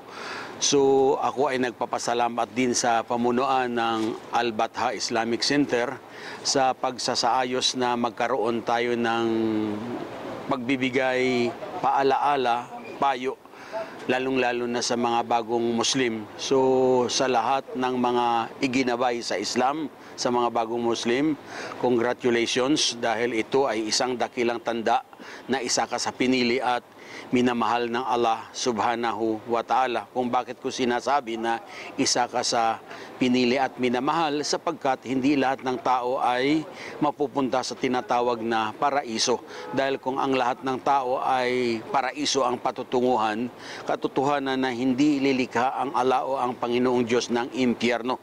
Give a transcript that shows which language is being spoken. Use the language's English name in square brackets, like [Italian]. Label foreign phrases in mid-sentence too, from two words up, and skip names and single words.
[Filipino] So ako ay nagpapasalamat din sa pamunuan ng Al-Batha Islamic Center sa pagsasaayos na magkaroon tayo ng pagbibigay paalaala, payo, lalong-lalo na sa mga bagong Muslim. So sa lahat ng mga iginabay sa Islam, sa mga bagong Muslim, congratulations, dahil ito ay isang dakilang tanda na isa ka sa pinili at minamahal ng Allah [Arabic] سبحانه وتعالى. [Filipino] Kung bakit ko sinasabi na isa ka sa pinili at minamahal, sapagkat hindi lahat ng tao ay mapupunta sa tinatawag na paraiso. Dahil kung ang lahat ng tao ay paraiso ang patutunguhan, katotohanan na hindi lilikha ang Allah o ang Panginoong Diyos ng impyerno.